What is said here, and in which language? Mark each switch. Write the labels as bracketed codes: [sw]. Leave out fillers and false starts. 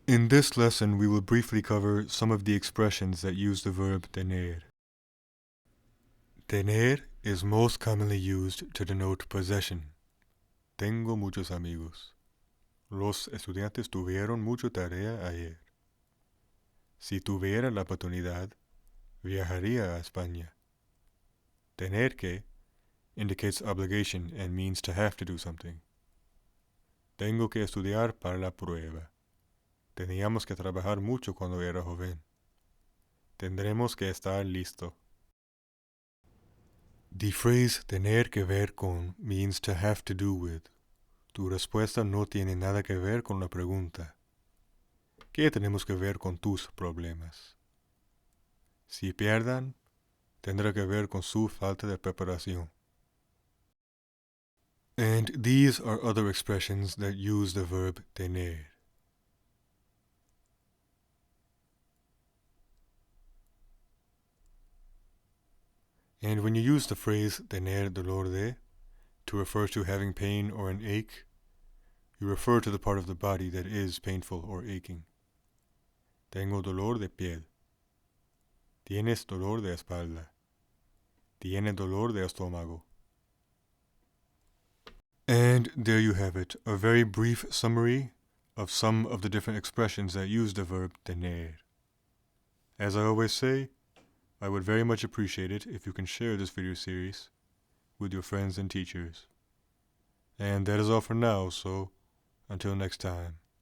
[en] this lesson, we will briefly cover some of the expressions that use the verb tener. Tener is most commonly used to denote possession. [es] Tengo muchos amigos. Los estudiantes tuvieron mucha tarea ayer. Si tuviera la oportunidad, viajaría a España. Tener que [en] indicates obligation and means to have to do something. [es] Tengo que estudiar para la prueba. Teníamos que trabajar mucho cuando era joven. Tendremos que estar listo. [en] The phrase [es] tener que ver con [en] means to have to do with. [es] Tu respuesta no tiene nada que ver con la pregunta. ¿Qué tenemos que ver con tus problemas? Si pierdan, tendrá que ver con su falta de preparación. [en] And these are other expressions that use the verb tener. And when you use the phrase [es] tener dolor de [en] to refer to having pain or an ache, you refer to the part of the body that is painful or aching. [es] Tengo dolor de piel. Tienes dolor de espalda. Tiene dolor de estómago. [en] And there you have it, a very brief summary of some of the different expressions that use the verb tener. As I always say, I would very much appreciate it if you can share this video series with your friends and teachers. And that is all for now, so until next time.